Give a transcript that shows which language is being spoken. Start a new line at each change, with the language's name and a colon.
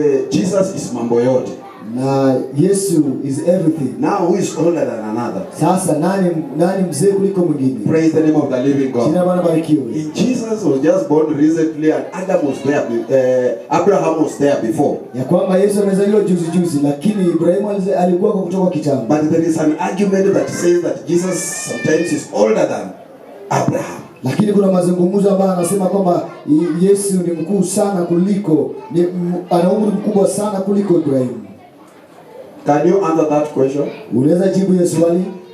Swahili: Jesus is mambo yote.
English: Na Yesu is everything. Now who is older than another?
Swahili: Sasa nani mzee kuliko mwingine?
English: Praise the name of the living God.
Swahili: Jina Bwana barikiwe.
English: Jesus was just born recently and Adam was there. Abraham was there before.
Swahili: Ya kwamba Yesu amezaliwa juzi lakini Ibrahimu alikuwa kwa kutoka kitambo.
English: But there is an argument that says that Jesus sometimes is older than Abraham.
Swahili: Lakini kuna mazungumzo ambayo anasema kwamba Yesu ni mkuu sana kuliko ana umri mkubwa sana kuliko Ibrahimu.
English: Can you answer that question?
Swahili: Unaweza jibu hiyo swali?